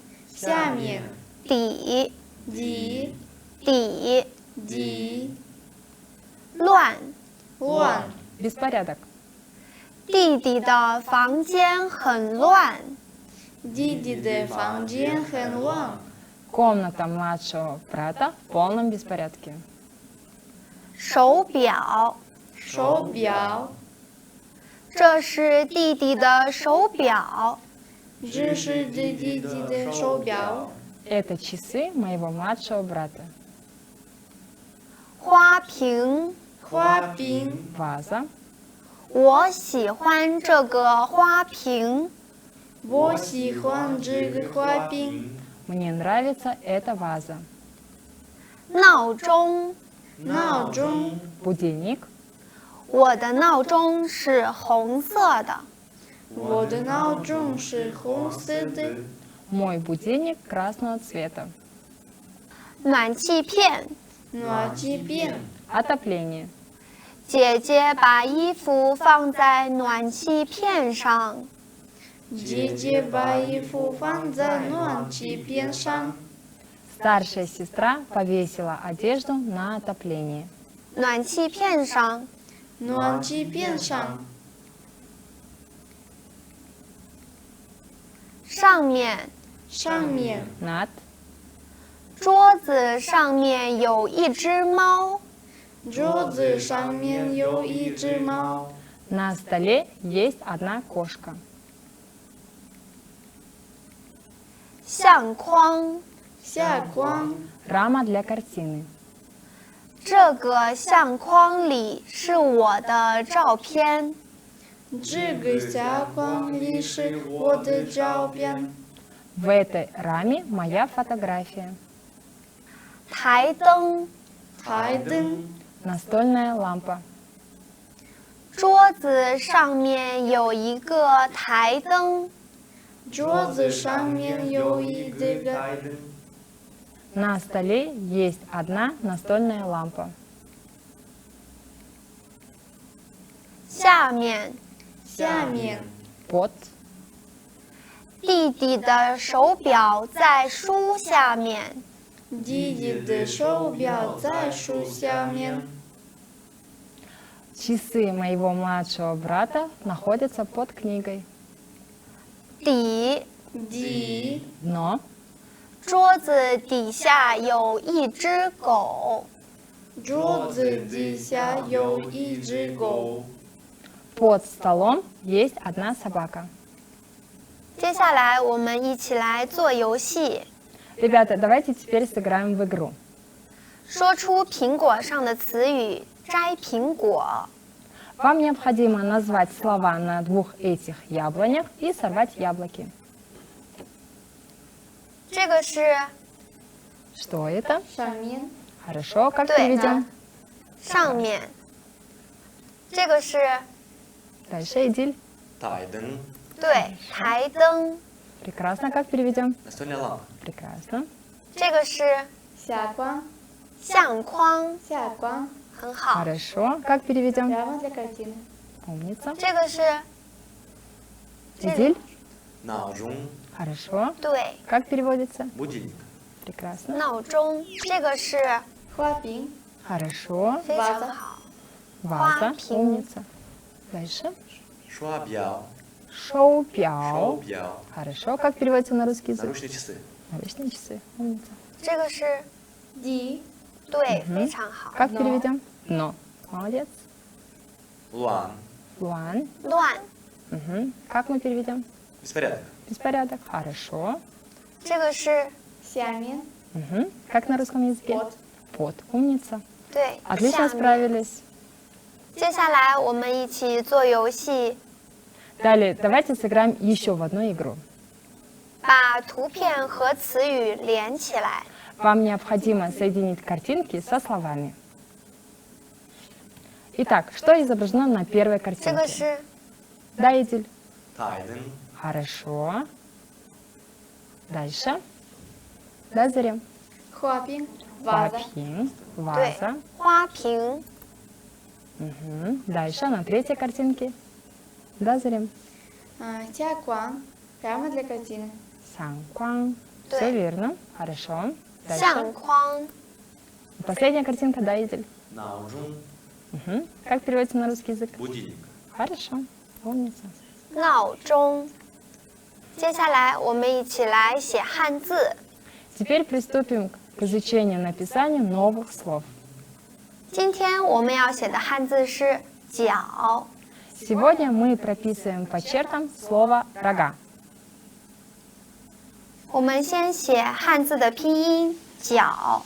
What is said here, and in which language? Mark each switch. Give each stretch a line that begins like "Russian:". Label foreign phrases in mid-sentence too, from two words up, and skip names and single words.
Chinese: 下面底、底底、底乱。乱
Russian: Беспорядок.
Chinese: 弟弟的房间很乱，弟弟的房间很乱
Russian: Комната младшего брата в полном беспорядке.
Chinese: 手表，手表这是弟弟的手表。这是弟弟的手表
Russian: Это часы моего младшего брата.
Chinese: 花瓶，花瓶
Russian: Ваза.
Chinese: 我喜欢这个花瓶。我喜欢这个花瓶
Russian: Мне нравится эта ваза.
Chinese: 闹钟，闹钟
Russian: Будильник.
Chinese: 我的闹钟是红色的。我的闹钟是红色的
Russian: Мой будильник красного цвета.
Chinese: 暖气片，暖气片
Russian: Отопление.
Chinese: 姐姐把衣服放在暖气片上。姐姐把衣服放在暖气片上
Russian: Старшая сестра повесила одежду на отопление.
Chinese: 暖气片上，暖气片上上面，上面
Russian: Над.
Chinese: 桌子上面有一只猫。桌子上面有一只猫
Russian: На столе есть одна кошка.
Chinese: 相框，下框
Russian: Рама для картины.
Chinese: 这个相框里是我的照片。这个下框里是我的照片
Russian: В этой раме моя фотография.
Chinese: 台灯，台灯
Russian: Настольная лампа.
Chinese: 桌子上面有一个台灯。桌子上面有一个
Russian: На столе есть одна настольная лампа.
Chinese: 下面，下面
Russian: Под.
Chinese: 弟弟的手表在书下面。弟弟的手表在书下面。
Russian: Часы моего младшего брата находятся под книгой.
Chinese: 底，底
Russian: Дно.
Chinese: 桌子底下有一只狗。桌子底下有一只狗。
Russian: Под столом есть одна собака.
Chinese: 接下来我们一起来做游戏，
Russian: Ребята, давайте теперь сыграем в игру.
Chinese: 说出苹果上的词语，摘苹果。
Russian: Вам необходимо назвать слова на двух этих яблонях и сорвать яблоки.
Chinese: 这个是
Russian: Что это?
Chinese: 上面
Russian: Хорошо, как Да. переведем?
Chinese: 上面，这个是
Russian: Дальше, Эдиль.
Chinese: Тайден. 对台灯，
Russian: Прекрасно, как переведем? Настольная лампа. Прекрасно.
Chinese: 这个是下光相框，下光很好。
Russian: Хорошо, как переведем? прямо для картины. Умница.
Chinese: 这个是
Russian: Эдиль.
Chinese: Наужун.
Russian: Хорошо.
Chinese: 对
Russian: Как переводится? Будильник. Прекрасно.
Chinese: 闹钟，这个是花瓶
Russian: Хорошо.
Chinese: 非常好。
Russian: Ваза.
Chinese: Хуапин.
Russian: Умница. Дальше.
Chinese: Шуабьяо. Шоу-пяо. Шоу-пьяо.
Russian: Хорошо. Как переводится на русский язык? Наручные часы. Наручные часы. Умница.
Chinese: 这个是底对，非常好。
Russian: Как Но. переведем? Но. Молодец.
Chinese: Луан. Луан. 乱，
Russian: Мгм. Как мы переведем? Беспорядок. Беспорядок. Хорошо.
Chinese: 这个是下面
Russian: Мгм. Как на русском языке? под Под. Умница.
Chinese: 对。
Russian: Отлично
Chinese: 下面
Russian: справились.
Chinese: 接下来我们一起做游戏，
Russian: Далее, давайте сыграем еще в одну игру.
Chinese: 把图片和词语连起来。
Russian: Вам необходимо соединить картинки со словами. Итак, что изображено на первой
Chinese: 这个
Russian: картинке?
Chinese: 是
Russian: Да, Эдиль?
Chinese: Тайден.
Russian: Хорошо. Дальше. Да, Зарем?
Chinese: 花瓶 ваза Папин. 对
Russian: Ваза.
Chinese: 花瓶，
Russian: Мгм. Дальше, на третьей картинке. Да, Зарем? 下光 прямо для картины.
Chinese: Сангкуан.
Russian: Да. Все верно. Хорошо.
Chinese: 相
Russian: Дальше.
Chinese: 框，
Russian: Последняя картинка, да, Эдиль?
Chinese: Наужун.
Russian: Мгм. Как переводится на русский язык? Будильник. Хорошо. Умница.
Chinese: 闹钟。接下来我们一起来写汉字。
Russian: Теперь приступим к изучению написанию новых слов.
Chinese: 今天我们要写的汉字是脚。
Russian: Сегодня мы прописываем по чертам слово «рога».
Chinese: 我们先写汉字的拼音脚，